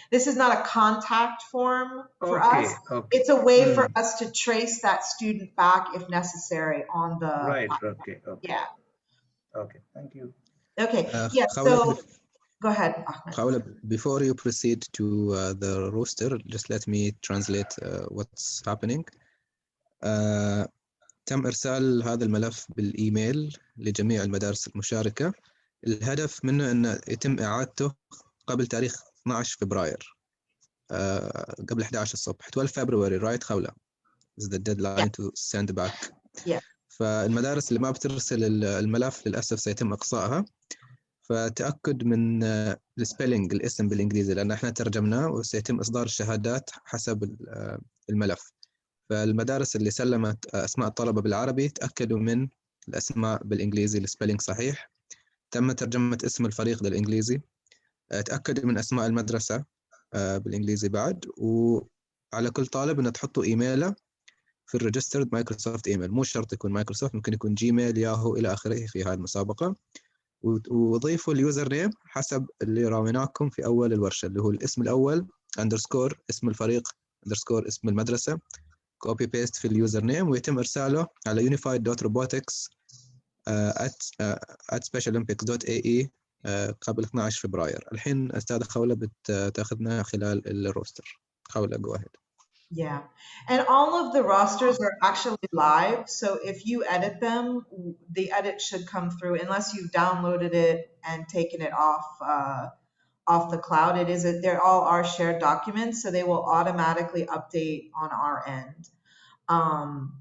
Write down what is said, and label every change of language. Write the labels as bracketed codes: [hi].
[en] This is not a contact form for us. It's a way for us to trace that student back if necessary on the platform. Yeah. Okay, thank you. Okay, so go ahead, Ahmed. Before you proceed to the roster, just let me translate what's happening. [ar] تم إرسال هذا الملف بالإيميل لجميع المدارس المشاركة. الهدف منه أن يتم إعادته قبل تاريخ 12 فبراير قبل 11 الصبح. [en] 12 February, right خولة? is the deadline to send back. [ar] فالمدارس اللي ما بترسل الملف للأسف سيتم إقصائها. فتأكد من السبيلينج الاسم بالإنجليزي لأن احنا ترجمناه وسيتم إصدار الشهادات حسب الملف. فالمدارس اللي سلمت أسماء الطلبة بالعربي تأكدوا من الأسماء بالإنجليزي السبيلينج صحيح. تم ترجمة اسم الفريق بالإنجليزي. تأكدوا من أسماء المدرسة بالإنجليزي بعد. وعلى كل طالب أن تحطوا إيميله في الريجسترد مايكروسوفت إيميل. مو شرط يكون مايكروسوفت، ممكن يكون جيميل، ياهو إلى آخره في هذه المسابقة. وضيفوا اليوزر نيم حسب اللي راويناكم في أول الورشة اللي هو الاسم الأول _ اسم الفريق _ اسم المدرسة. كوبي بيست في اليوزر نيم ويتم إرساله على unified.robotics at specialolympics.ae قبل 12 فبراير. الحين أستاذة خولة بتاخذنا خلال الروستر. [en] خولة go ahead. Yeah, and all of the rosters are actually live. So if you edit them, the edit should come through unless you've downloaded it and taken it off the cloud. They're all our shared documents, so they will automatically update on our end.